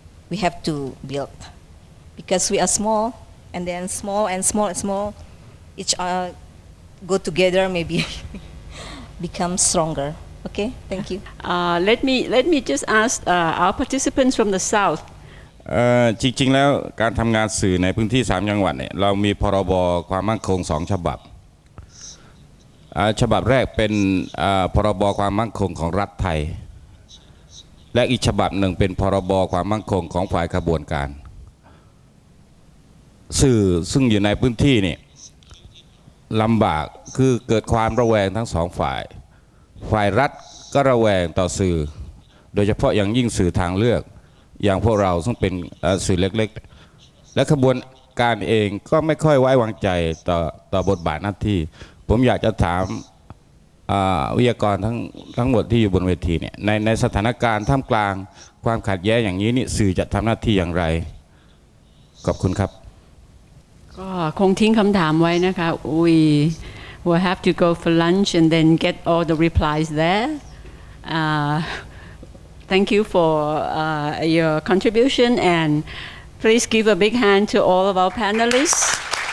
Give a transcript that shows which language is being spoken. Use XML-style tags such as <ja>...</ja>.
<en>We have to build, because we are small, and then small, each go together, maybe become stronger. Okay, thank you. Let me just ask our participants from the south.</en> <th>จริงๆแล้วการทำงานสื่อในพื้นที่3จังหวัดเนี่ยเรามีพรบความมั่นคง2ฉบับฉบับแรกเป็นพรบความมั่นคงของรัฐไทยและอีกฉบับหนึ่งเป็นพรบความมั่นคงของฝ่ายขบวนการ สื่อซึ่งอยู่ในพื้นที่นี่ลำบากคือเกิดความระแวงทั้งสองฝ่ายรัฐก็ระแวงต่อสื่อโดยเฉพาะอย่างยิ่งสื่อทางเลือกอย่างพวกเราซึ่งเป็นสื่อเล็กๆและขบวนการเองก็ไม่ค่อยไว้วางใจต่อบทบาทหน้าที่ผมอยากจะถามวิทยากรทั้งหมดที่อยู่บนเวทีเนี่ยในสถานการณ์ท่ามกลางความขัดแย้งอย่างนี้นี่สื่อจะทำหน้าที่อย่างไรขอบคุณครับ ก็คงทิ้งคำถามไว้นะคะ</th> <en>We will have to go for lunch and then get all the replies there. Thank you for your contribution, and please give a big hand to all of our panelists.</en>